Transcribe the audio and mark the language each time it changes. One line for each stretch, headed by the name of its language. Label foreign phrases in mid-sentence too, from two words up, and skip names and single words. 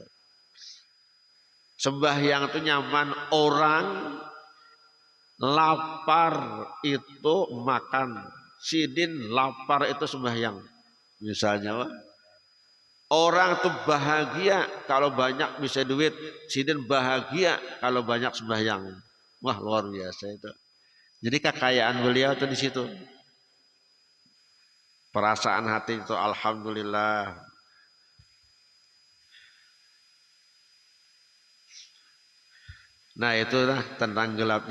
Indonesian: Sembahyang itu nyaman, orang lapar itu makan, sidin lapar itu sembahyang. Misalnya orang tuh bahagia kalau banyak bisa duit, sidin bahagia kalau banyak sembahyang. Wah luar biasa itu. Jadi kekayaan beliau itu di situ. Perasaan hati itu alhamdulillah. Nah itulah tentang gelap.